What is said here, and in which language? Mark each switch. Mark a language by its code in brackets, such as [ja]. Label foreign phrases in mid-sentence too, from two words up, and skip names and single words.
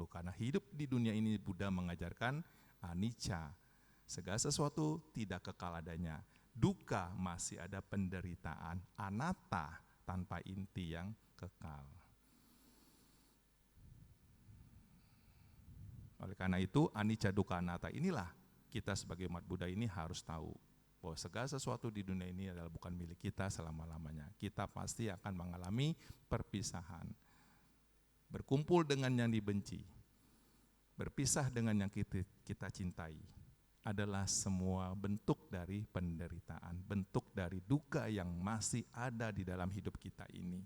[id] Karena hidup di dunia ini Buddha mengajarkan anicca, segala sesuatu tidak kekal adanya. Duka masih ada penderitaan, anatta tanpa inti yang kekal. Oleh karena itu, [pi] anicca dukkha anatta [id] inilah kita sebagai umat Buddha ini harus tahu bahwa segala sesuatu di dunia ini adalah bukan milik kita selama-lamanya. Kita pasti akan mengalami perpisahan. Berkumpul dengan yang dibenci, berpisah dengan yang kita cintai adalah semua bentuk dari penderitaan, bentuk dari duka yang masih ada di dalam hidup kita ini.